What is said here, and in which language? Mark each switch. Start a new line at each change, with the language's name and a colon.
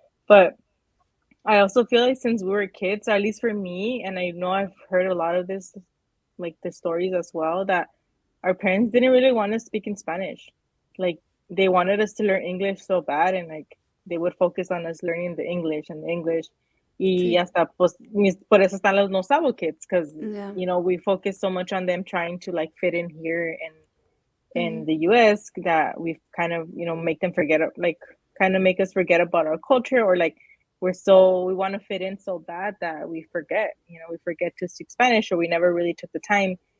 English: But I also feel like since we were kids, at least for me, and I know I've heard a lot of this, like the stories as well, that our parents didn't really want us to speak in Spanish. Like they wanted us to learn English so bad, and like they would focus on us learning the English and the English.
Spanish: Y
English: see.
Spanish: hasta pues por eso están los no sabo
English: kids, because Yeah. we focus so much on them trying to like fit in here in Mm, the US that we've kind of, make them forget, like kind of make us forget about our culture, or like we want to fit in so bad that we forget, we forget to speak Spanish, or we never really took the time.